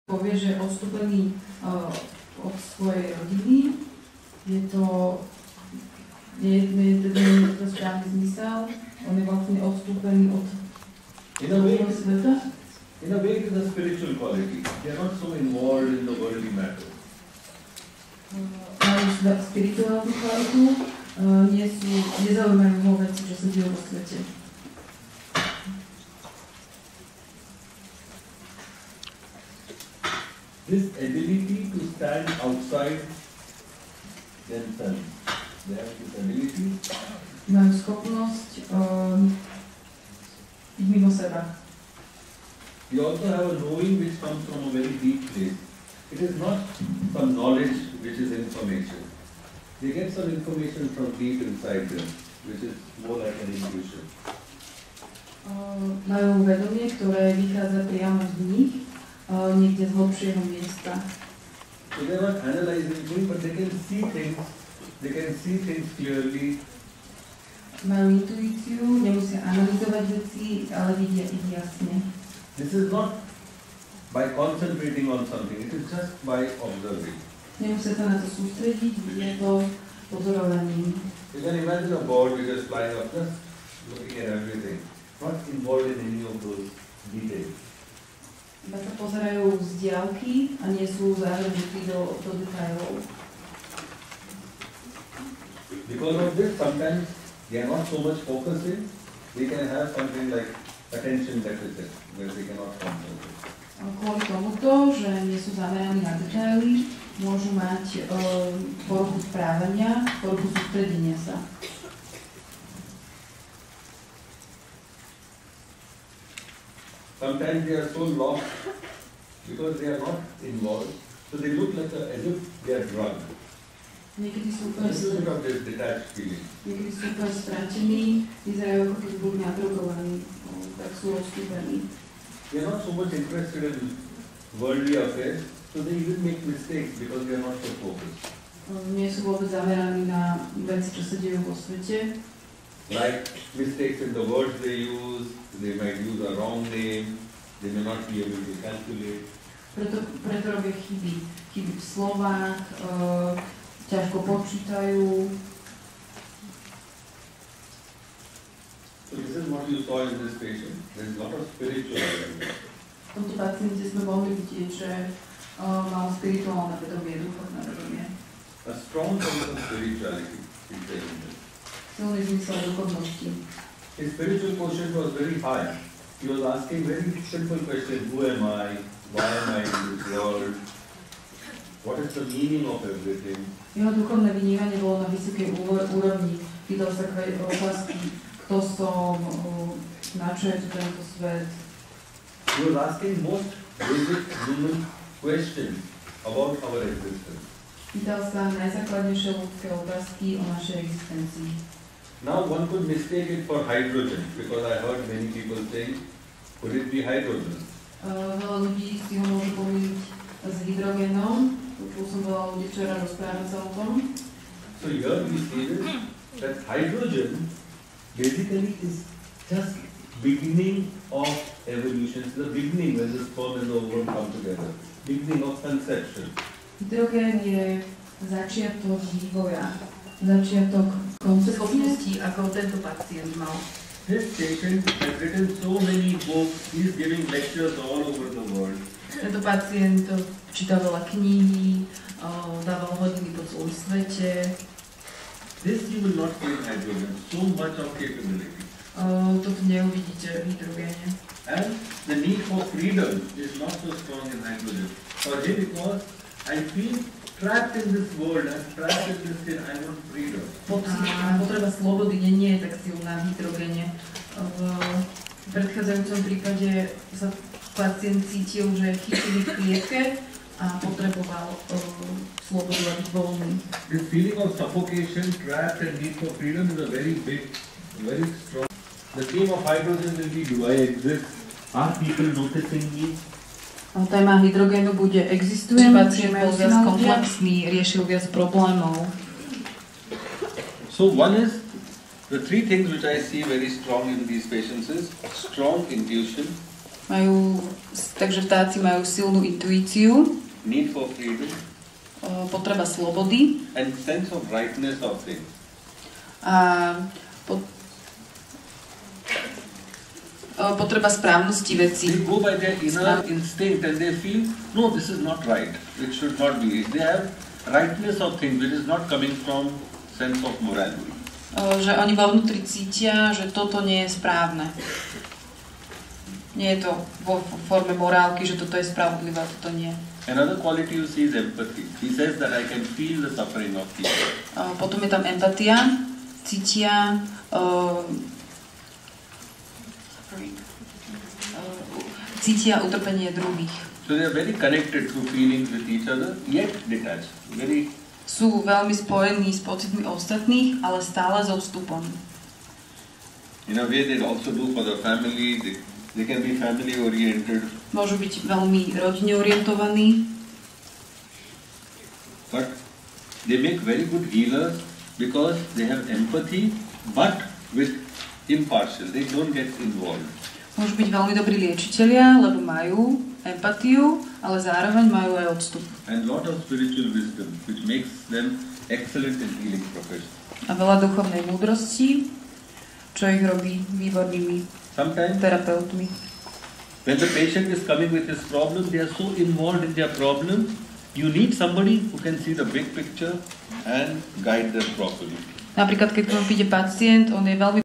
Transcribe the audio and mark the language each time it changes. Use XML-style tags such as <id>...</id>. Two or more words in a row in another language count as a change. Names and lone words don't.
<sk>povie, že odstúpený od svojej rodiny, je to správny zmysel, on je vlastne odstúpený od toho sveta.</sk> <en>In a way, it is a spiritual quality. They are not so involved in the worldly matter.</en> <sk>Majú spirituálnu kvalitu, nezaujímajú ho veci, čo sa dejú vo svete.</sk> <en>This ability to stand outside themselves. They have this ability.</en> <sk>Majú schopnosť byť mimo seba.</sk> <en>We also have a knowing which comes from a very deep place. It is not some knowledge which is information. They get some information from deep inside them, which is more like an intuition.</en> <sk>Majú vedomie, ktoré vychádza priamo z nich, niekde z hlbšieho miesta.</sk> <en>So they are not analyzing things, but they can see things. They can see things clearly.</en> <sk>Majú intuíciu, nemusia analyzovať veci, ale vidia ich jasne.</sk> <en>This is not by concentrating on something, it is just by observing.</en> <sk>Nemusia sa na to sústrediť, vidia to pozorovaním.</sk> <en>You can imagine a bird which is flying up, just looking at everything, not involved in any of those details.</en> <sk>Iba sa pozerajú z diaľky a nie sú zahrnutí do detailov.</sk> <en>Because of this, sometimes they are not so much focusing, they can have something like attention deficit, where they cannot concentrate.</en> <sk>Kvôli tomuto, že nie sú zameraní na detaily, môžu mať poruchu správania, poruchu sústredenia sa.</sk> <en>Sometimes they are so lost because they are not involved, so they look like as if they are drugged.</en> <sk>Niekedy sú úplne stratení, vyzerajú ako keby boli nadrogovaní, tak sú rozkúpení.</sk> <en>They are not so much interested in worldly affairs, so they even make mistakes because they are not so focused.</en> <sk>Nie sú vôbec zameraní na veci, čo sa dejú vo svete.</sk> <en>Like mistakes in the words they use, they might use a wrong name, they may not be able to calculate.</en> <sk>Preto robia chyby v slovách, ťažko počítajú.</sk> <en>So this is what you saw in this patient. There is a lot of spiritual element.</en> <sk>V tomto paciente sme mohli vidieť, že mal spirituálne vedomie, duchovné vedomie.</sk> <en>A strong sense of spirituality is there in this.</en> <sk>Silný zmysel duchovnosti.</sk> <en>His spiritual quotient was very high. He was asking very simple questions. Who am I? Why am I in this world? What is the meaning of everything?</en> <sk>Jeho duchovné vnímanie bolo na vysokej úrovni. Pýtal sa otázky, kto som, na čo je tu tento svet.</sk> <en>He was asking most basic human questions about our existence.</en> <sk>Pýtal sa najzákladnejšie ľudské otázky o našej existencii.</sk> <en>Now one could mistake it for hydrogen, because I heard many people saying, could it be hydrogen?</en> <sk>Veľa ľudí si ho môže pomýliť s hydrogénom. Počul som veľa ľudí včera rozprávať sa o tom.</sk> <en>So here we see this, that hydrogen basically is just beginning of evolution. It's the beginning when the sperm and the ovum come together. Beginning of conception.</en> <sk>Hydrogén je začiatok vývoja, začiatok schopností, ako tento pacient mal.</sk> <en>This patient has written so many books, he is giving lectures all over the world.</en> <sk>Tento pacient čítal veľa kníhy, dával hodiny po celom svete.</sk> <en>This you will not see in hydrogen, so much of capability.</en> <sk>Toto neuvidíte v hydrogéne.</sk> <en>And the need for freedom is not so strong in hydrogen. For him it was, I feel trapped in this world, I'm trapped in this thing, I want freedom.</en> <sk>Potreba slobody nie je tak silná v hydrogéne. V predchádzajúcom prípade sa pacient cítil, že je chytený v klietke a potreboval slobodu a byť voľný.</sk> <en>This feeling of suffocation, trapped and need for freedom is a very big, very strong. The theme of hydrogen will be, do I exist? Are people noticing me?</en> <sk>Téma hydrogénu bude existujem, pacient bol viac komplexný, riešil viac problémov.</sk> <en>So one is, the three things which I see very strong in these patients is strong intuition,</en> <sk>Takže vtáci majú silnú intuíciu,</sk> <en>need for freedom,</en> <sk>potreba slobody</sk> <en>and sense of rightness of things.</en> <sk>a potreba správnosti veci.</sk> <en>They go by their inner instinct and they feel, no, this is not right. It should not be. They have rightness of things which is not coming from sense of morality.</en> <sk>Že oni vo vnútri cítia, že toto nie je správne. Nie je to vo forme morálky, že toto je spravodlivé, toto nie.</sk> <en>Another quality you see is empathy. He says that I can feel the suffering of people.</en> <sk>Potom je tam empatia, cítia cítia utrpenie druhých.</sk> <en>So they are very connected through feelings with each other, yet detached.</en> <sk>Sú veľmi spojení s pocitmi ostatných, ale stále so vstupom.</sk> <en>In a way they also do for the family. They can be family oriented.</en> <sk>Môžu byť veľmi rodine orientovaní.</sk> <en>But they make very good healers because they have empathy, but with impartial. They don't get involved.</en> <sk>Môžu byť veľmi dobrí liečitelia, lebo majú empatiu, ale zároveň majú aj odstup.</sk> <en>And lot of spiritual wisdom, which makes them excellent in healing profession.</en> <sk>A veľa duchovnej múdrosti, čo ich robí výbornými terapeutmi.</sk> <en>When the patient is coming with his problem, they are so involved in their problem, you need somebody who can see the big picture and guide them properly.</en> <sk>Napríklad, keď k vám príde pacient, on je veľmi</sk>